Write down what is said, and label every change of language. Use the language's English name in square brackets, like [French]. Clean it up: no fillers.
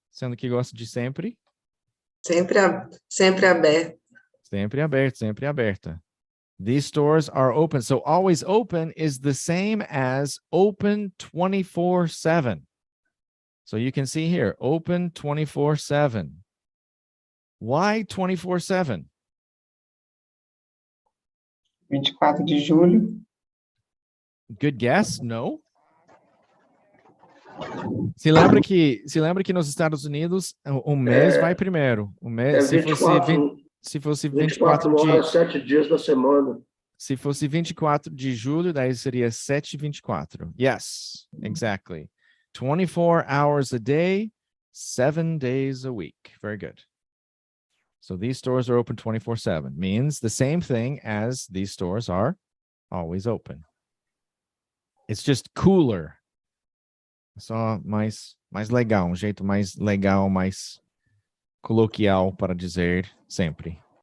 [Portuguese] Sendo que gosta de sempre. Sempre aberto. Sempre aberto, sempre aberta. [English] These stores are open. So always open is the same as open 24/7. So you can see here, open 24/7. Why 24/7? [Portuguese] 24 de julho. [English] Good guess? No. [Portuguese] Se lembra que nos Estados Unidos o mês vai primeiro. O mês, se fosse 24 horas, 7 dias da semana. Se fosse 24 de julho, daí seria 7/24. [English] Yes, exactly. 24 hours a day, 7 days a week. Very good. So these stores are open 24/7. Means the same thing as these stores are always open. It's just cooler. [Portuguese] Só mais legal, jeito mais legal, mais coloquial para dizer sempre.